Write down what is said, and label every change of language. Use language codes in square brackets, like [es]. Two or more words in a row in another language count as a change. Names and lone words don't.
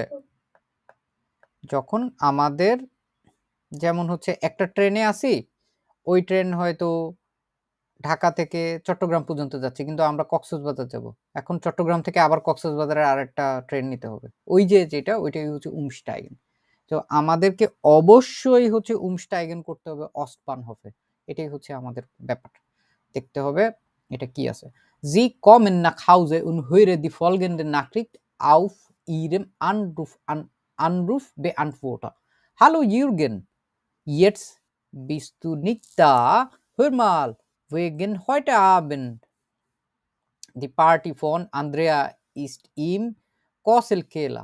[bn] যখন আমাদের যেমন হচ্ছে একটা ট্রেনে আসি, ওই ট্রেন হয়তো ঢাকা থেকে চট্টগ্রাম পর্যন্ত যাচ্ছে, কিন্তু আমরা কক্সবাজার যাব। এখন চট্টগ্রাম থেকে আবার কক্সবাজারের আরেকটা ট্রেন নিতে হবে। ওই যে যেটা, ওইটাই হচ্ছে umsteigen। তো আমাদেরকে অবশ্যই হচ্ছে umsteigen করতে হবে অস্টবানহফে। এটাই হচ্ছে আমাদের ব্যাপার। দেখতে হবে এটা কি আছে। [de] Sie kommen nach Hause und hören die folgende Nachricht auf Ihrem Anrufbeantworter. Hallo Jürgen, jetzt bist du nicht da. Hör mal, wegen heute Abend. Die Party von Andrea ist im Kosselkeller.